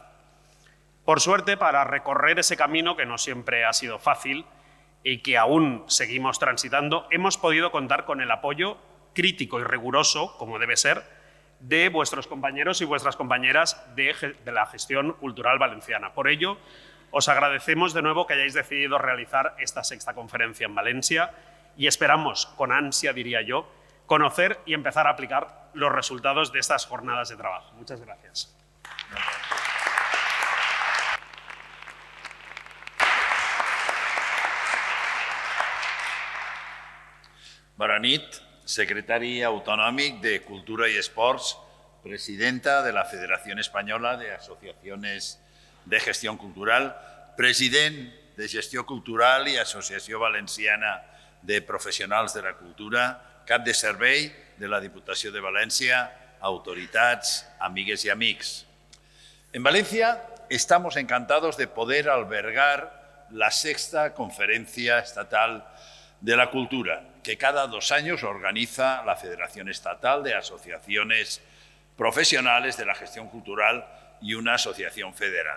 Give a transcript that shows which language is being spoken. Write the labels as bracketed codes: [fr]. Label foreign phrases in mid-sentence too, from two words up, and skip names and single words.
[es] Por suerte, para recorrer ese camino que no siempre ha sido fácil y que aún seguimos transitando, hemos podido contar con el apoyo crítico y riguroso, como debe ser, de vuestros compañeros y vuestras compañeras de la gestión cultural valenciana. Por ello, os agradecemos de nuevo que hayáis decidido realizar esta sexta conferencia en Valencia y esperamos, con ansia diría yo, conocer y empezar a aplicar los resultados de estas jornadas de trabajo. Muchas gracias. [ca] Bona nit, secretari autonòmic de Cultura y Esports, presidenta de la Federación Española de Asociaciones de Gestión Cultural, president de Gestió Cultural i Associació Valenciana de Professionals de la Cultura, cap de servei de la Diputació de València, autoritats, amigues y amics. [es] En Valencia estamos encantados de poder albergar la sexta Conferencia Estatal de la Cultura, que cada 2 años organiza la Federación Estatal de Asociaciones Profesionales de la Gestión Cultural y una asociación federada.